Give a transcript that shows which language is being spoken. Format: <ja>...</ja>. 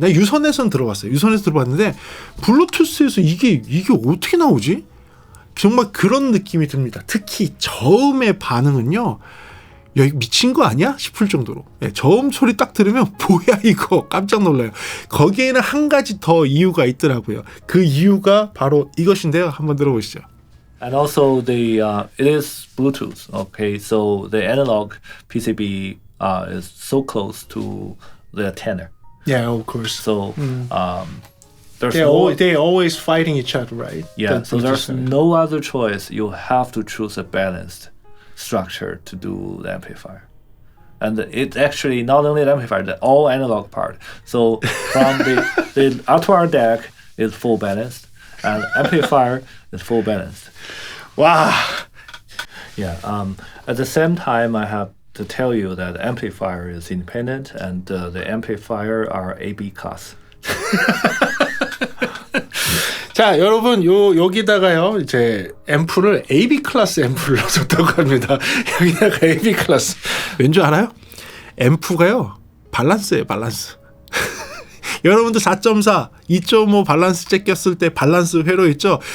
<ko>내가 유선에서는 들어봤어요. 유선에서 들어봤는데 블루투스에서 이게 어떻게 나오지? 정말 그런 느낌이 듭니다. 특히 저음의 반응은요. 야, 이거 미친 거 아니야? 싶을 정도로. 저음 소리 딱 들으면 뭐야 이거 깜짝 놀라요. 거기에는 한 가지 더 이유가 있더라고요. 그 이유가 바로 이것인데요. 한번 들어보시죠.</ko> <en>And also it is Bluetooth. Okay, so the analog PCB is so close to the antenna. Yeah, of course. So there's no They're always fighting each other, right? yeah. The So there's Bluetooth. no other choice. You have to choose a balanced structure to do the amplifier. And it's actually not only the amplifier, the all analog part. So from the Alto deck is full balanced, and amplifier is full balanced.</en> <ko>와.</ko> <en>Yeah. At the same time, I have to tell you that amplifier is independent, and the amplifier are AB class.</en> <ko>자, 여러분 여기다가요. 이제 앰프를 AB 클래스 앰프를 넣었다고 합니다. 여기다가 AB 클래스. 왠지 알아요? 앰프가요. 밸런스예요, 밸런스. 여러분들 4.4, 2.5 밸런스 잭 꼈을 때 밸런스 회로 있죠?</ko>